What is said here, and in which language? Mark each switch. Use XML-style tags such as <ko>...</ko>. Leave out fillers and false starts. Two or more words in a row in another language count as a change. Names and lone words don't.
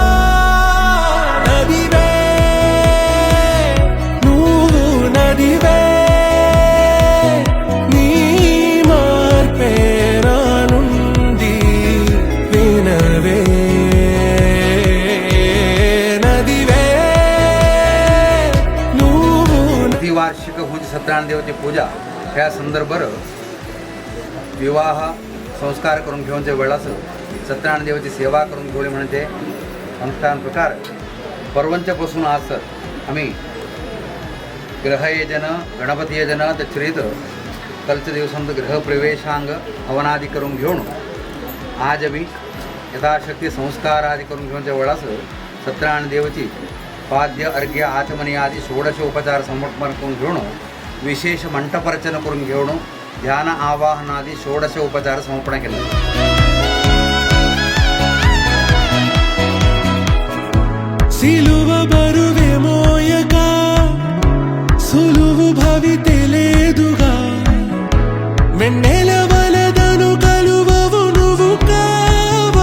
<te>నదివే నువ్వు నదివే నీ మార్పే రానుంది వినవే నదివే నువ్వు</te> <mr>प्रतिवार्षिक होती सत्यनारायण देवाची पूजा ह्या संदर्भात विवाह संस्कार करून घेऊनच्या वेळास सत्यनारायण देवाची सेवा करून घेवली म्हणजे अनुष्ठान प्रकार परवंच्यापासून आज आम्ही ग्रहयजन गणपती यजन त्याचरीत कलच्या दिवसांत गृहप्रवेशांग हवनादी करून घेऊन आज आम्ही यथाशक्ती संस्कार आदी करून घेऊनच्या वेळास सत्यनारायण देवाची पाद्य अर्घ्य आचमनी आदी षोडशोपचार समर्पण करून घेऊन विशेष मंटपरचना करून घेऊन ध्यान आवाहनादी षोडशोपचार समर्पण केले.</mr> <te>సిలువ బరువే మోయక సులువు భవితే లేదుగా వెన్నెల వలదను కలువవు నువ్వు కావా</te>